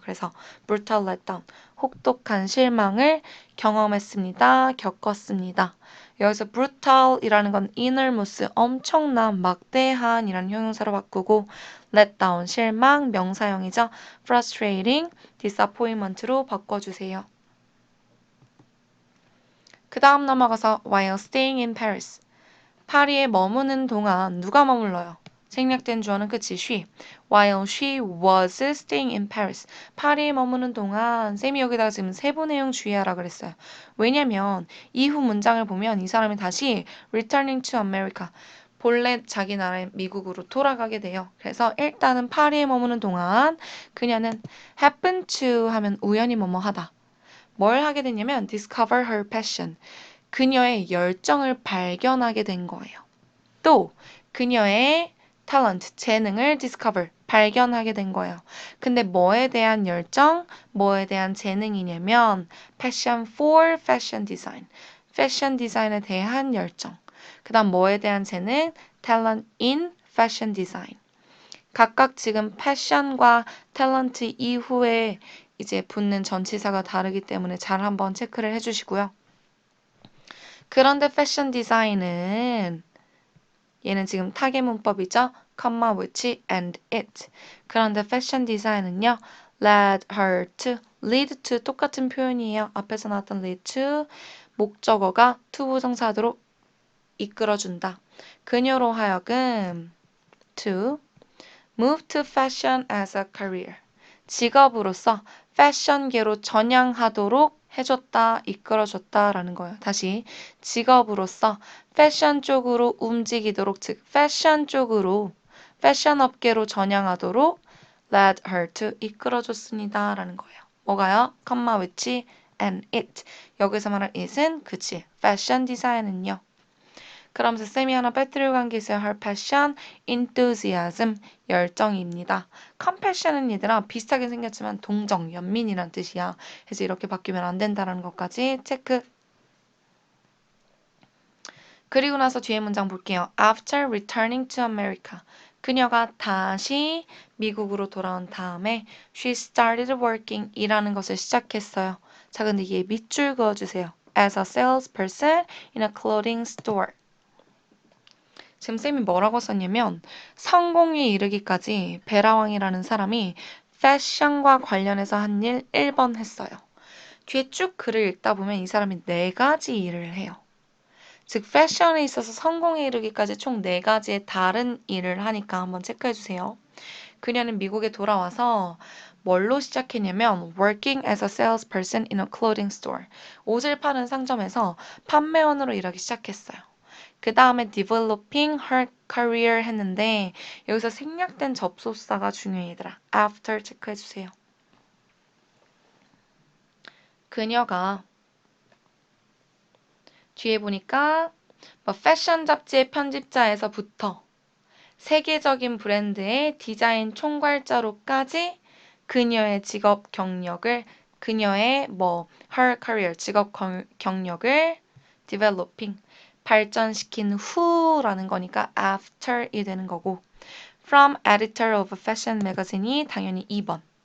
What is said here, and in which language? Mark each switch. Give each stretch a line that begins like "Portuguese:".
Korean: 그래서 brutal letdown, 혹독한 실망을 경험했습니다. 겪었습니다. 여기서 brutal이라는 건 enormous, 엄청난, 막대한이라는 형용사로 바꾸고 letdown, 실망, 명사형이죠. frustrating, disappointment로 바꿔주세요. 그 다음 넘어가서
English: while staying in Paris.
Korean: 파리에 머무는 동안 누가 머물러요? 생략된 주어는 그치, she.
English: While she was staying in Paris.
Korean: 파리에 머무는 동안 쌤이 여기다가 지금 세부 내용 주의하라 그랬어요. 왜냐면 이후 문장을 보면 이 사람이 다시 returning to America. 본래 자기 나라 미국으로 돌아가게 돼요. 그래서 일단은 파리에 머무는 동안 그녀는 happen to 하면 우연히 뭐뭐 하다. 뭘 하게 됐냐면 discover her passion. 그녀의 열정을 발견하게 된 거예요. 또 그녀의 talent, 재능을 discover, 발견하게 된 거예요. 근데 뭐에 대한 열정, 뭐에 대한 재능이냐면 passion for fashion design, 패션 디자인에 대한 열정. 그 다음 뭐에 대한 재능, talent in fashion design. 각각 지금 패션과 탤런트 이후에 이제 붙는 전치사가 다르기 때문에 잘 한번 체크를 해주시고요. 그런데 패션 디자인은 얘는 지금 타겟 문법이죠.
English: comma with and it.
Korean: 그런데 패션 디자인은요. led her to, lead to 똑같은 표현이에요. 앞에서 나왔던 lead to 목적어가 to 부정사로 이끌어준다. 그녀로 하여금
English: to move to fashion as a career.
Korean: 직업으로서 패션계로 전향하도록 해줬다, 이끌어줬다라는 거예요. 다시 직업으로서 패션 쪽으로 움직이도록, 즉 패션 쪽으로, 패션 업계로 전향하도록 led her to 이끌어줬습니다. 라는 거예요. 뭐가요? comma with and it. 여기서 말할 it은 그치, 패션 디자인은요. 그러면서 쌤이 하나 빼뜨리고 간 게 있어요. her passion, enthusiasm, 열정입니다. compassion은 얘들아 비슷하게 생겼지만 동정, 연민이란 뜻이야. 그래서 이렇게 바뀌면 안 된다는 것까지 체크. 그리고 나서 뒤에 문장 볼게요.
English: After returning to America.
Korean: 그녀가 다시 미국으로 돌아온 다음에 she started working, 일하는 것을 시작했어요. 자, 근데 얘 밑줄 그어주세요.
English: As a salesperson in a clothing store.
Korean: 지금 쌤이 뭐라고 썼냐면 성공에 이르기까지 베라왕이라는 사람이 패션과 관련해서 한 일 1번 했어요. 뒤에 쭉 글을 읽다 보면 이 사람이 4가지 일을 해요. 즉 패션에 있어서 성공에 이르기까지 총 4가지의 다른 일을 하니까 한번 체크해주세요. 그녀는 미국에 돌아와서 뭘로 시작했냐면
English: working as a salesperson in a clothing store.
Korean: 옷을 파는 상점에서 판매원으로 일하기 시작했어요. 그 다음에 developing her career 했는데 여기서 생략된 접속사가 중요해 얘들아. after 체크해주세요. 그녀가 뒤에 보니까 뭐 패션 잡지의 편집자에서부터 세계적인 브랜드의 디자인 총괄자로까지 그녀의 직업 경력을 그녀의 her career 직업 경력을 developing 발전시킨 후라는 거니까 after이 되는 거고
English: from editor of a fashion magazine
Korean: 이 당연히 2번